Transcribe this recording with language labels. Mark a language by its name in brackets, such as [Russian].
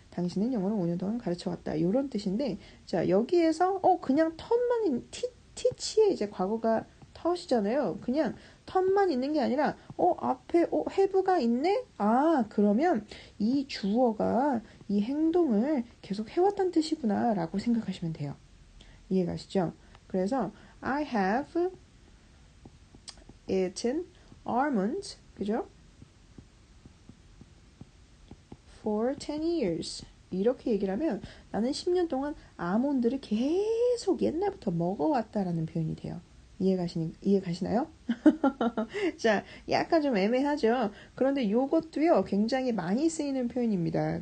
[Korean] 당신은 영어를 5년 동안 가르쳐 왔다. 이런 뜻인데, 자, 여기에서, 그냥 턴만, teach의 이제 과거가 taught 그냥 턴만 있는 게 아니라, 앞에, have가 있네? 그러면 이 주어가 이 행동을 계속 해왔다는 뜻이구나, 라고 생각하시면 돼요. 이해가시죠? 그래서, [English] I have eaten almonds, [Korean] 그죠? [English] For 10 years. [Korean] 이렇게 얘기를 하면 나는 10년 동안 아몬드를 계속 옛날부터 먹어왔다라는 표현이 돼요. 이해가시나요? 자, 약간 좀 애매하죠? 그런데 요것도요, 굉장히 많이 쓰이는 표현입니다.